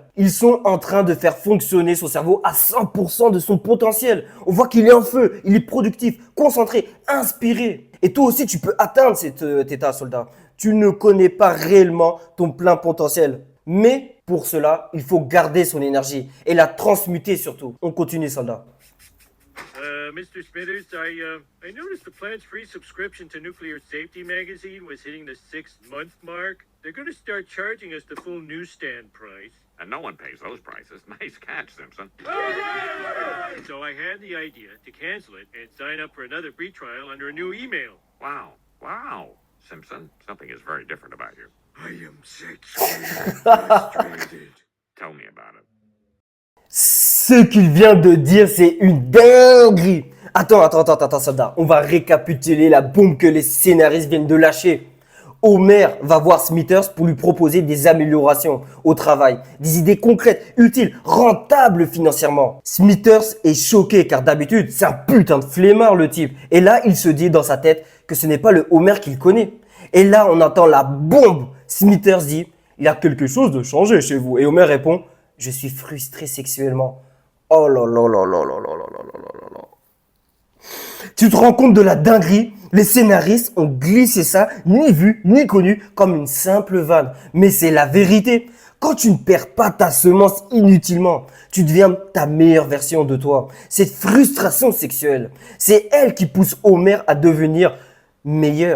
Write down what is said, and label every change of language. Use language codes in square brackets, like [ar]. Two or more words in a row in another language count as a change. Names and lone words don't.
[fr] Ils sont en train de faire fonctionner son cerveau à 100% de son potentiel. On voit qu'il est en feu, il est productif, concentré, inspiré. Et toi aussi, tu peux atteindre cet état, soldat. Tu ne connais pas réellement ton plein potentiel. Mais pour cela, il faut garder son énergie et la transmuter surtout. On continue, soldat. [en] Mr. Smithers, I noticed the plan's free subscription to Nuclear Safety Magazine was hitting the 6-month mark. They're going to start charging us the full newsstand price. And no one pays those prices. Nice catch, Simpson. So I had the idea to cancel it and sign up for another free trial under a new email. Wow. Simpson, something is very different about you. I am sexually frustrated. Tell me about it. [fr] Ce qu'il vient de dire, c'est une dinguerie. Attends, soldat. On va récapituler la bombe que les scénaristes viennent de lâcher. Homer va voir Smithers pour lui proposer des améliorations au travail, des idées concrètes, utiles, rentables financièrement. Smithers est choqué car d'habitude, c'est un putain de flemmard le type. Et là, il se dit dans sa tête que ce n'est pas le Homer qu'il connaît. Et là, on entend la bombe. Smithers dit, il y a quelque chose de changé chez vous. Et Homer répond, je suis frustré sexuellement. Oh là là là là là là là là là là là. Tu te rends compte de la dinguerie? Les scénaristes ont glissé ça, ni vu, ni connu, comme une simple vanne. Mais c'est la vérité. Quand tu ne perds pas ta semence inutilement, tu deviens ta meilleure version de toi. Cette frustration sexuelle, c'est elle qui pousse Homer à devenir meilleur.